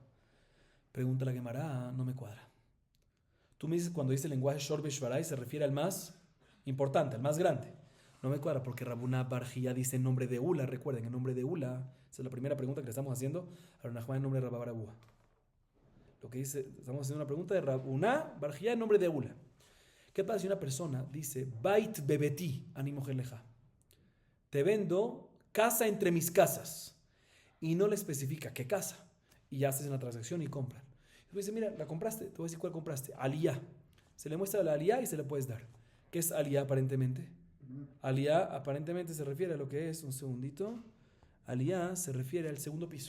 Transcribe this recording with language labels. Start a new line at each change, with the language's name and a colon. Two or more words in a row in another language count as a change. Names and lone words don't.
Spanish: Pregunta la Gemara, no me cuadra. Tú me dices cuando dice el lenguaje
Hebrew: שור בשוורי
Spanish: se refiere al más importante, al más grande. No me cuadra porque Rabuna bar Jia dice en nombre de Ula. Recuerden, en nombre de Ula. Esa es la primera pregunta que le estamos haciendo a Rav Nachman en nombre de Rabba bar Abuha. Lo que dice, estamos haciendo una pregunta de Rabuna bar Jia en nombre de Ula. ¿Qué pasa si una persona dice
Hebrew: בית בבתי אני מוכר לך?
Spanish: Te vendo casa entre mis casas. Y no le especifica qué casa. Y ya haces una transacción y compran. Y tú dices, mira, la compraste. Te voy a decir cuál compraste. Aliyah. Se le muestra la aliyah y se le puedes dar. ¿Qué es aliyah aparentemente? Aliyah aparentemente se refiere a lo que es, un segundito, aliyah se refiere al segundo piso.